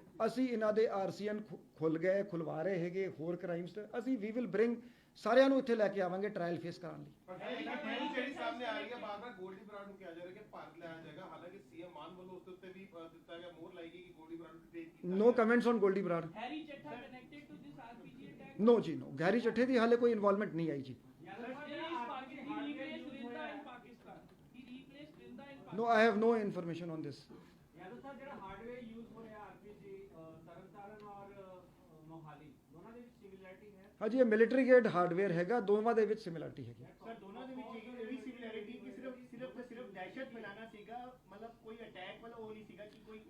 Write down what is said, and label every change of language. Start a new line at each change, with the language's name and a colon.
Punjabi: ਅਸੀਂ ਇਹਨਾਂ ਦੇ RCN ਖੁਲਵਾ ਰਹੇ ਹੈਗੇ ਹੋਰ ਕ੍ਰਾਈਮਸ, ਅਸੀਂ
English: ਵੀ will bring
Punjabi: ਸਾਰਿਆਂ ਨੂੰ ਇੱਥੇ ਲੈ ਕੇ ਆਵਾਂਗੇ ਟ੍ਰਾਇਲ ਫੇਸ ਕਰਨ ਲਈ। ਪਰ ਜਿਹੜੀ ਸਾਹਮਣੇ ਆ ਰਹੀ ਹੈ, ਬਾਰ-ਬਾਰ ਗੋਲਡੀ ਬਰਾੜ ਨੂੰ ਕਿਹਾ ਜਾ ਰਿਹਾ ਕਿ ਭਾਰਤ ਲਿਆਇਆ ਜਾਏਗਾ, ਹਾਲਾਂਕਿ ਸੀਐਮ ਮਾਨ ਵੱਲੋਂ ਉਸ ਉੱਤੇ ਵੀ ਦਿੱਤਾ ਗਿਆ, ਮੋਹਰ ਲਾਈ ਗਈ ਕਿ ਗੋਲਡੀ ਬਰਾੜ ਨੂੰ ਟੇਕ ਕੀਤਾ।
English: No comments on Goldy Brar. Harry Chetta connected to this RPG attack?
Punjabi: No ਜੀ, no, ਗੈਰੀ ਚੱਠੇ ਦੀ ਹਾਲੇ ਕੋਈ ਇਨਵੋਲਵਮੈਂਟ ਨਹੀਂ ਆਈ ਜੀ।
English: He replaced Rinda in Pakistan. He replaced Rinda in Pakistan. No, I have no information on this.
Punjabi: Yadav साहब ਜਿਹੜਾ hardware use ਹੋ ਰਿਹਾ RPG Tarn Taran ਔਰ ਮੋਹਾਲੀ ਦੋਨਾਂ ਦੇ ਵਿੱਚ ਸਿਮਿਲੈਰਿਟੀ ਹੈ? ਹਾਂਜੀ, ਇਹ ਮਿਲਟਰੀ ਗ੍ਰੇਡ ਹਾਰਡਵੇਅਰ ਹੈਗਾ, ਦੋਵਾਂ ਦੇ ਵਿੱਚ ਸਿਮਿਲਰਿਟੀ ਹੈਗੀ। ਸਰ ਦੋਨਾਂ ਦੇ ਵਿੱਚ ਇਹ ਵੀ ਸਿਮਿਲੈਰਿਟੀ ਕਿ ਸਿਰਫ ਦਹਿਸ਼ਤ ਫੈਲਾਣਾ ਸੀਗਾ, ਮਤਲਬ ਕੋਈ ਅਟੈਕ ਵਾਲਾ ਉਹ ਨਹੀਂ ਸੀਗਾ ਕਿ ਕੋਈ